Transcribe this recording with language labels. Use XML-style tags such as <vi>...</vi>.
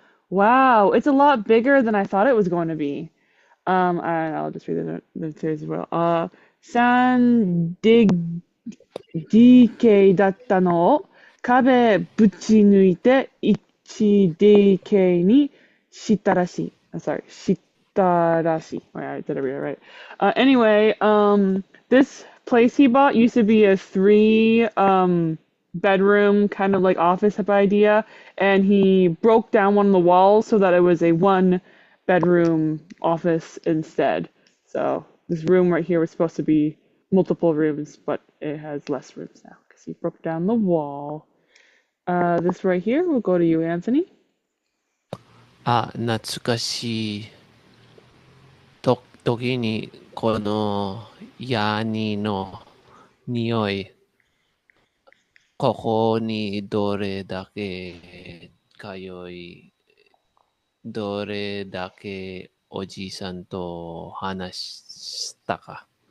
<en>Wow, it's a lot bigger than I thought it was going to be. And I'll just read the series as well.</en> <ja>3 DK だったのを壁ぶち抜いて 1DK にしたらしい。</ja> <en>Sorry,</en> <ja>したらしい.</ja> <en>I did it right. Anyway, this place he bought used to be a three bedroom kind of like office type idea, and he broke down one of the walls so that it was a one bedroom office instead. So this room right here was supposed to be multiple rooms, but it has less rooms now because he broke down the wall. This right here will go to you, Anthony.</en> <ja>懐かしい時にこのヤニの匂い、ここにどれだけ通い、どれだけおじさんと話したか。</ja>